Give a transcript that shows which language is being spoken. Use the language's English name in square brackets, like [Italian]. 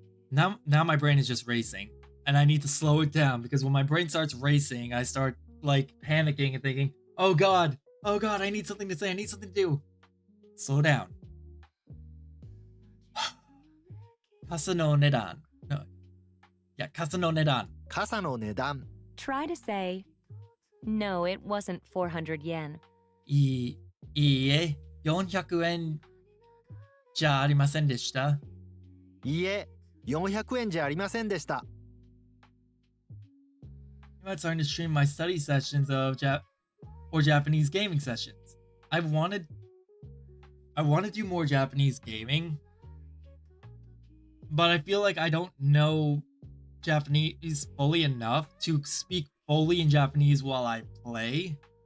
[English] Now my brain is just racing, and I need to slow it down because when my brain starts racing, I start panicking and thinking, "Oh God, I need something to say. I need something to do." Slow down. [Japanese] 傘の値段.No. Yeah, 傘の値段. 傘の値段 [English] Try to say no, it wasn't 400 yen. [Japanese] いいえ、400円じゃありませんでした。いいえ、400円じゃありませんでした。 [English] You might start to stream my study sessions of or Japanese gaming sessions. I want to do more Japanese gaming, but I feel like I don't know Japanese fully enough to speak fully in Japanese while I play.